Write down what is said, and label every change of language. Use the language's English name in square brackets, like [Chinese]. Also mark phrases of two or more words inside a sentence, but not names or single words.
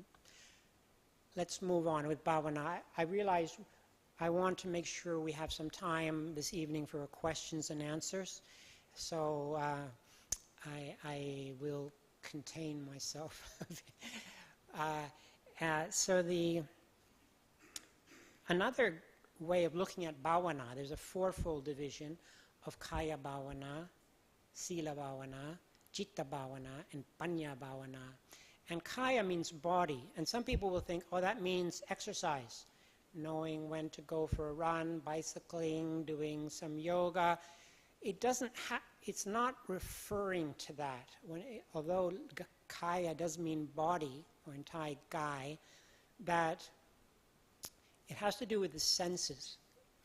[English] Let's move on with bhavana. I realize I want to make sure we have some time this evening for questions and answers. So I will contain myself. Another way of looking at bhavana, there's a fourfold division of [Pali] kaya bhavana, sila bhavana, citta bhavana, [English] and [Pali] panya bhavana. [English] And kaya means body. And some people will think, oh, that means exercise, knowing when to go for a run, bicycling, doing some yoga. It's not referring to that. Although kaya does mean body, or in Thai, gai, that it has to do with the senses.